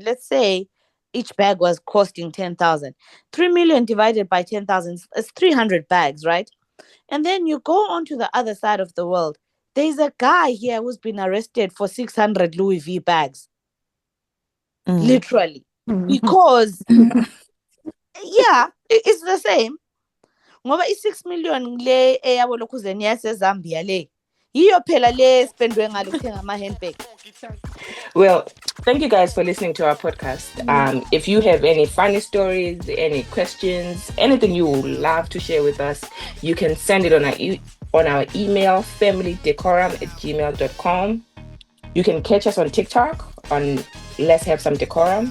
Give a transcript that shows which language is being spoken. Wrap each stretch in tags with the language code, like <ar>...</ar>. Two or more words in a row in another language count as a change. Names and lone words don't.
<en>Let's say each bag was costing 10,000. 3 million divided by 10,000 is 300 bags, right? And then you go on to the other side of the world. There's a guy here who's been arrested for 600 Louis V bags, Mm. literally. Because, yeah, it's the same.</en> <zu>Ngoba i-6 million le eyabo lokhuzeni yaseZambia le yiyo phela le spendwe ngalo kuthenga ama-handbag.</zu> <en>Well, thank you guys for listening to our podcast. If you have any funny stories, any questions, anything you would love to share with us, you can send it on our email, familydecorum@gmail.com. You can catch us on TikTok on Let's Have Some Decorum.</en>